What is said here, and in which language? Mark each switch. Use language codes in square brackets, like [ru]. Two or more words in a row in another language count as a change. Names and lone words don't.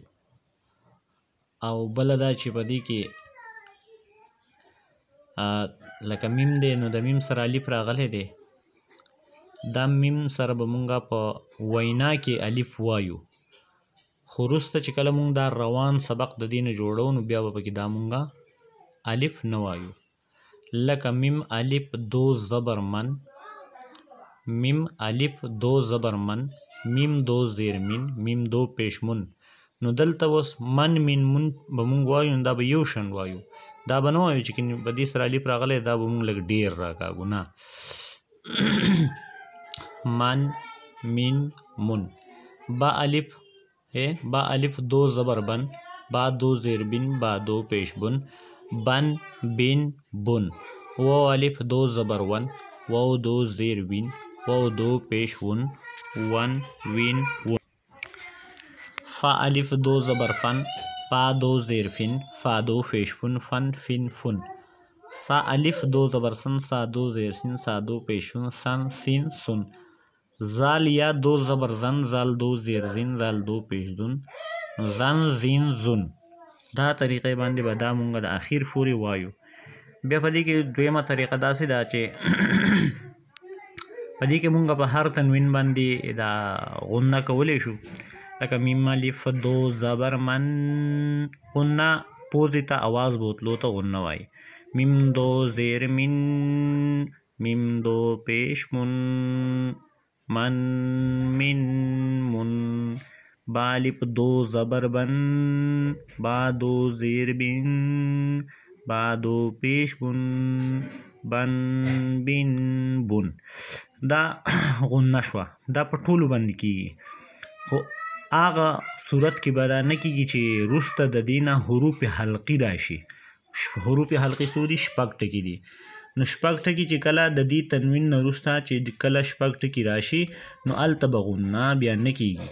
[ps] او بله دا چې په دې کې لکه میم دی نو د میم سره الف راغلی دی، دا میم سره به مونږ په وینا کې الف وایو، خو وروسته چې کله مونږ دا روان سبق د دې نه جوړو نو بیا به پکې دا مونږ الف نه وایو. لکه میم الف دو زبر من، میم الف دو زبر من، میم دو زیر مین، میم دو پیش من. نو دلته اوس من مین من به مونږ وایو نو دا به یو شان وایو، دا به نه وایو چې په دې سره الف راغلی دا به مونږ لږ ډېر راکاږو، نه. من من من. با الف دو زبر بن، با دو زیر بن، با دو پیش بن، بن بن بن. واو الف دو زبر ون، واو دو زیر وین، واو دو پیش ون، ون وین ون. فا الف دو زبر فن، فا دو زیر فن، فا دو پیش فن، فن فن فن. سا الف دو زبر سن، سا دو زیر سن، سا دو پیش سن، سن سین سن. زال یا دو زبر زن، زال دو زیر زین، زال دو پیش دن، زن زین زن. دا طریقې باندې به دا مونږ د اخیر پورې وایو. بیا په دې کې دویمه طریقه داسې ده چې په دې کې مونږ په هر تنوین باندې دا غنه کولی شو. لکه میم الف دو زبر من، غنه پوزې ته آواز بوتلو ته غنه وایي. میم دو زیر من، میم دو پیش من، من من من. با الف دو زبر بن، با دو زیر بن، با دو پیش بن، بن بن بن. دا غنه شوه، دا په ټولو باندې کیږي، خو هغه صورت کې به دا نه کیږي چې وروسته د دې نه حروف حلقي راشي. حروف حلقي څو دي؟ شپږ ټکي دي. نو شپږ ټکي چې کله د دې تنوین نه وروسته چې کله شپږ ټکي راشي نو هلته به غنه بیا نه کیږي.